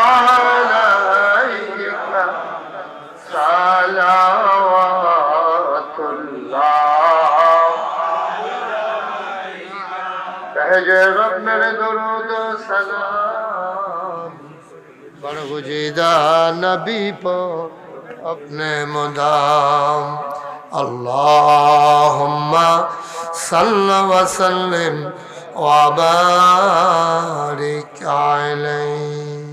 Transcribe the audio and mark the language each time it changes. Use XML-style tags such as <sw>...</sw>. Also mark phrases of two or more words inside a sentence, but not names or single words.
<ar>عليك صلوات الله</ar> <ur>رب میرے درود سلام برگزیدہ نبی پر اپنے مدام</ur> <ar>اللهم صل وسلم وبارك عليه.</ar>